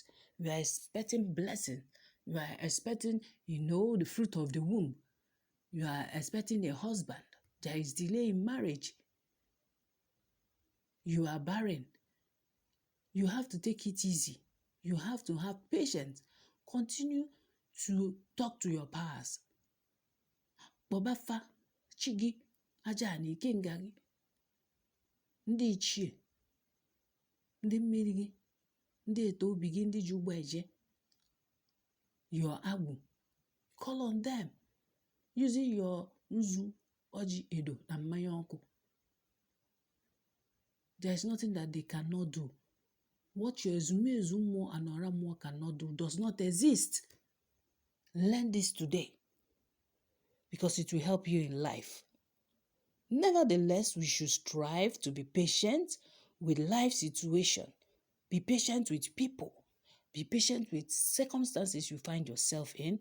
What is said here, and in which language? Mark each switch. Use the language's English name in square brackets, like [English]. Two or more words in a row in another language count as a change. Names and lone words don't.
[English] You are expecting blessing. You are expecting, the fruit of the womb. You are expecting a husband. There is delay in marriage. You are barren. You have to take it easy. You have to have patience. Continue to talk to your powers. [Igbo] Kpọbafa, chi gị, aja na ikenga gị, ndị ichie, ndị mmiri gị, ndị eto obi gị, ndị ji ụgbọ eje, your agwụ. [English] Call on them using your [Igbo] nzu, ọjị, edo na mmanya ọkụ. [English] There is nothing that they cannot do. What your [Igbo] ezumezu mmụọ [English] and [Igbo] ọra mmụọ [English] cannot do does not exist. Learn this today because it will help you in life. Nevertheless, we should strive to be patient with life situation. Be patient with people. Be patient with circumstances you find yourself in.